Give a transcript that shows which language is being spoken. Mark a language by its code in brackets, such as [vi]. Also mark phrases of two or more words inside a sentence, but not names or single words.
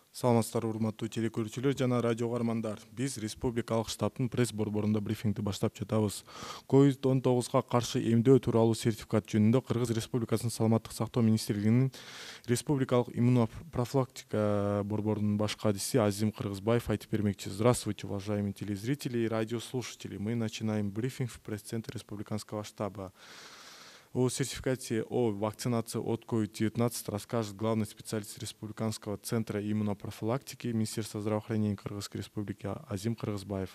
[ky] Саламатсыздарбы урматтуу телекөрүүчүлөр жана радио угармандар. Биз республикалык штабтын пресс борборунда брифингди баштап жатабыз. COVID-19 каршы эмдөө тууралуу сертификат жөнүндө Кыргыз Республикасынын Саламаттык сактоо министрлигинин республикалык иммунопрофилактика борборунун баш кадиси Азим Кыргызбаев айтып бермекчи. [ru] Здравствуйте, уважаемые телезрители и радиослушатели. Мы начинаем брифинг в пресс-центре республиканского штаба. О сертификате о вакцинации от COVID-19 расскажет главный специалист Республиканского центра иммунопрофилактики Министерства здравоохранения Кыргызской Республики Азим Кыргызбаев.